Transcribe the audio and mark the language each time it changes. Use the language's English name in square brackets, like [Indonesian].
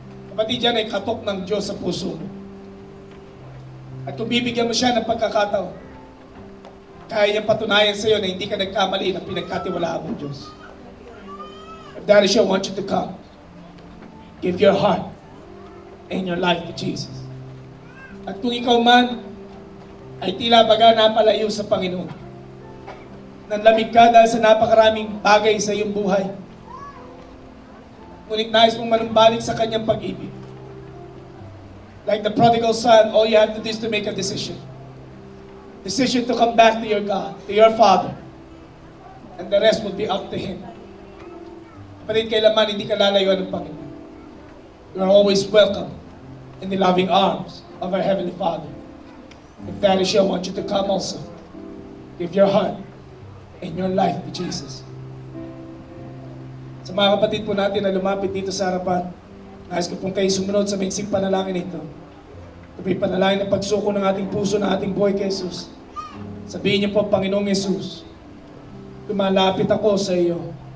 [Filipino] Kapatid, yan ay katok ng Diyos sa puso mo. At kung bibigyan mo siya ng pagkakataon, kaya niyang patunayan sa iyo na hindi ka nagkamali ng pinagkatiwalaan ng Diyos. [English] If that is you, I want you to come. Give your heart and your life to Jesus. [Filipino] At kung ikaw man ay tila baga napalayo sa Panginoon, nanlamig ka dahil sa napakaraming bagay sa iyong buhay, ngunit nais mong manumbalik sa kanyang pag-ibig. [English] Like the prodigal son, all you have to do is to make a decision. Decision to come back to your God, to your Father. And the rest will be up to Him. [Filipino] Kapatid, kailanman hindi ka lalayuan ng Panginoon. [English] You are always welcome in the loving arms of our Heavenly Father. If that is you, I want you to come also. Give your heart and your life to Jesus. [Filipino] Sa mga kapatid po natin na lumapit dito sa harapan, nais ko pong kayo sumunod sa maiksing panalangin ito. Ito po'y panalangin ng pagsuko ng ating puso, ng ating buhay kay Jesus. Sabihin niyo po, Panginoong Jesus, lumalapit ako sa iyo.